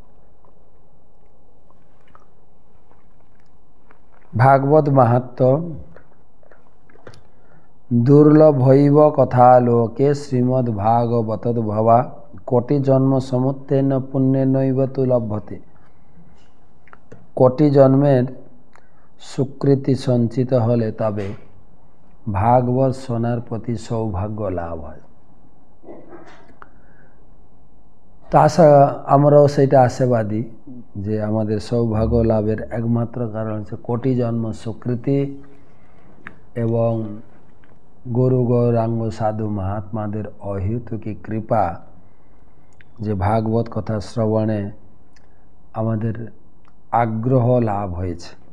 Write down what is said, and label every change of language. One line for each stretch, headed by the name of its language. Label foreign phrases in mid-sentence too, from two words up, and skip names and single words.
Sanskrit: भागवत महात्म्य दुर्लभैव कथालोके श्रीमद्भागवतद्भवा कोटि जन्म समुत्थेन पुण्येनैव तु लभ्यते।
Bangla: কোটি জন্মের সুকৃতি সঞ্চিত হলে তবে ভাগবত শোনার প্রতি সৌভাগ্য লাভ হয়। তা আমরাও সেটা আশাবাদী যে আমাদের সৌভাগ্য লাভের একমাত্র কারণ হচ্ছে কোটি জন্ম সুকৃতি এবং গুরু গৌরাঙ্গ সাধু মহাত্মাদের অহেতুকী কৃপা, যে ভাগবত কথা শ্রবণে আমাদের আগ্রহ লাভ হয়েছে।